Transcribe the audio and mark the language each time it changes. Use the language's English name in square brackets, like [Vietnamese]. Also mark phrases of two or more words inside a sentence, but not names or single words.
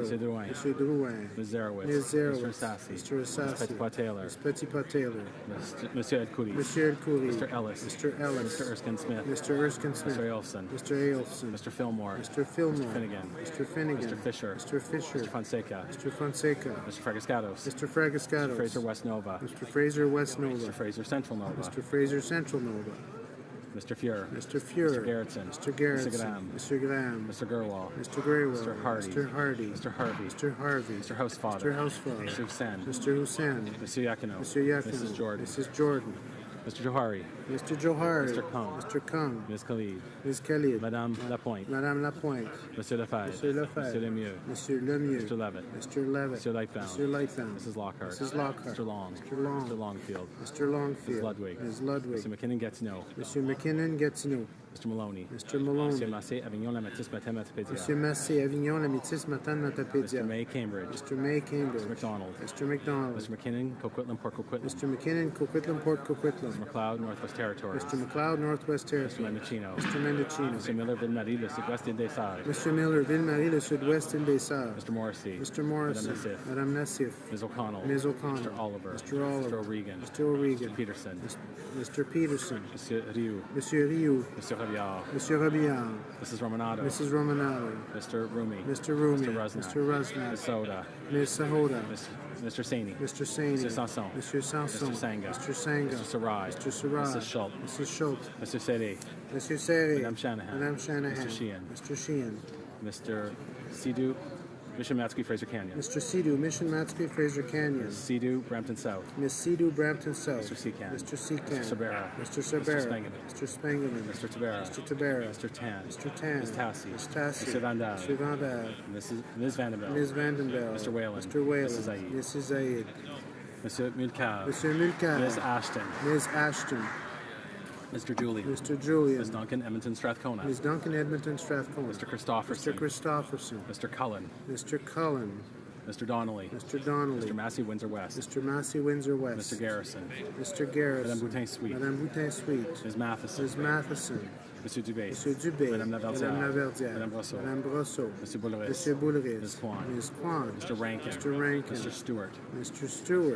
[English] Monsieur Drouin. Monsieur Drouin. Ms. Zarowitz. Ms. Zarowitz. Mr. Assassi. Mr. Assassi. Ms. Petitpois Taylor. Ms. Petitpois Taylor. Monsieur Edcouri. Monsieur Elcoury. Mr. Ellis. Mr. Ellis. Mr. Erskine Smith. Mr. Erskine Smith. Mr. Ailson. Mr. Ailson. Mr. Fillmore. Mr. Fillmore. Mr. Finnegan. Mr. Finnegan. Mr. Fisher. Mr. Fisher. Mr. Fonseca. Mr. Fonseca. Mr. Fragascatos. Mr. Fragascatos. Mr. Fraser West Nova. Mr. Fraser West Nova. Mr. Fraser Central Nova. Mr. Fraser Central Nova. Mr. Fuhrer. Mr. Fuhrer. Mr. Garrettson. Mr. Garrettson. Mr. Graham. Mr. Graham. Mr. Gerwall. Mr. Graywell. Mr. Hardy. Mr. Hardy. Mr. Harvey. Mr. Harvey. Mr. Housefather. Mr. Housefather. Mr. Hussein. Mr. Hussein. Monsieur Yakino. Monsieur Yakino. Mrs. Jordan. Mrs. Jordan. Mr. Johari. Mr. Johari. Mr. Kung. Mr. Kung. Ms. Khalid. Ms. Khalid. Madame Lapointe. Madame Lapointe. Monsieur Lefebvre. Monsieur Lefebvre. Monsieur Lemieux. Monsieur Lemieux. Mr. Levitt. Mr. Levitt. Monsieur Lightbound. Monsieur Lightbound. Mrs. Lockhart. Mrs. Lockhart. Mr. Long. Mr. Long. Mr. Longfield. Mr. Longfield. Ms. Ludwig. Ms. Ludwig. Mr. McKinnon Gatineau. Monsieur McKinnon Gatineau. Mr. Maloney. Mr. Maloney. Monsieur Massé, Avignon, La Matisse, Mathématipédia. Monsieur Massé, Avignon, La Métis, Matane, Matapédia. Mr. May, Cambridge. Mr. May, Cambridge. Mr. McDonald. Mr. McDonald. Mr. McKinnon, Coquitlam, Port Coquitlam. Mr. McKinnon, Coquitlam, Port Coquitlam. Mr. McLeod, Northwest Territories. Mr. McLeod, Northwest Mr. Territory. Mendocino. Mr. Mendocino. Mr. Miller, Ville-Marie, Le Sud-Ouest Île des Sœurs. Mr. Miller, Ville-Marie, Le Sud-Ouest, Île des Sœurs. Mr. Morrissey. Mr. Morrissey. Madame Nassif. Madame Nassif. Ms. O'Connell. Ms. O'Connell. Mr. Oliver. Mr. Oliver. Mr. O'Regan. Mr. O'Regan. Mr. Peterson. Mr. Peterson. Monsieur Rioux. Monsieur Rioux. Mr. Rabiard. Monsieur Rabillard. Mrs. Romanado. Mrs. Romanado. Mr. Rumi. Mr. Rumi. Mr. Rusnak. Mr. Rusnak. Ms. Soda. Ms. Sahoda. Mr. Saini. Mr. Saini. Mr. Sanson. Monsieur Sanson. Mr. Sanga. Mr. Sanga. Mr. Sarai. Mr. Sarai. Mrs. Schultz. Mrs. Schultz. Mr. Seri. Monsieur Serre. Madame Shanahan. Madame Shanahan. Mr. Sheehan. Mr. Sheehan. Mr. Sidhu. Mission Matsky, Fraser Canyon. Mr. Sidhu, Mission Matsky, Fraser Canyon. Sidhu, Brampton South. Miss Sidhu, Brampton South. Mr. Secan. Mr. Secan. Mr. Sabera. Mr. Sabera. Mr. Spangeman. Mr. Spangeman. Mr. Tabera. Mr. Tabera. Mr. Tan. Mr. Tan. Ms. Tassi. Ms. Tassi. Mr. Van Dahl. Mr. Van Dahl. Ms. Vandenbell. Ms. Vandenbell. Mr. Whalen. Mr. Whalen. Mrs. Zaid. Mrs. Zaid. Monsieur Mulcair. Monsieur Mulcair. Ms. Ashton. Ms. Ashton. Mr. Julian. Mr. Julian. Ms. Duncan, Edmonton, Strathcona. Ms. Duncan, Edmonton, Strathcona. Mr. Christopherson. Mr. Christopherson. Mr. Cullen. Mr. Cullen. Mr. Donnelly. Mr. Donnelly. Mr. Massey, Windsor West. Mr. Massey, Windsor West. Mr. Garrison. Mr. Garrison. Madame Boutin Sweet. Madame Boutin Sweet. Ms. Matheson. Ms. Matheson. Monsieur Dubé. Monsieur Dubé. Madame Laverdière. Madame Laverdière. Madame Brosseau. Madame Brosseau. Monsieur Boulris. Monsieur Boulris. Ms. Kwan. Ms. Kwan. Mr. Rankin. Mr. Rankin. Mr. Stewart. Mr. Stewart.